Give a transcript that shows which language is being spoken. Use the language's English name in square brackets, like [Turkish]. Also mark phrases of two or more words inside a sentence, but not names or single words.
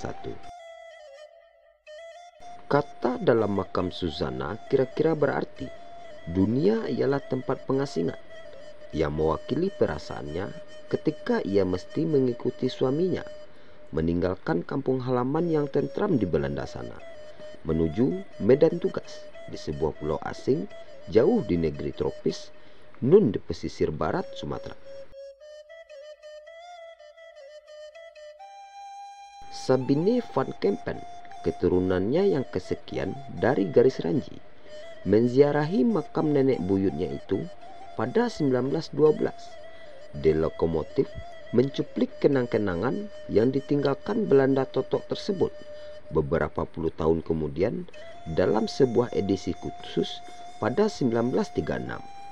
[Indonesian] Kata dalam makam Susanna kira-kira berarti dunia ialah tempat pengasingan yang mewakili perasaannya ketika ia mesti mengikuti suaminya meninggalkan kampung halaman yang tentram di Belanda sana menuju medan tugas di sebuah pulau asing jauh di negeri tropis nun di pesisir barat Sumatera. Sabine van Kempen, keturunannya yang kesekian dari garis Ranji, menziarahi makam nenek buyutnya itu pada 1912. De lokomotif mencuplik kenang-kenangan yang ditinggalkan Belanda Totok tersebut beberapa puluh tahun kemudian dalam sebuah edisi khusus pada 1936.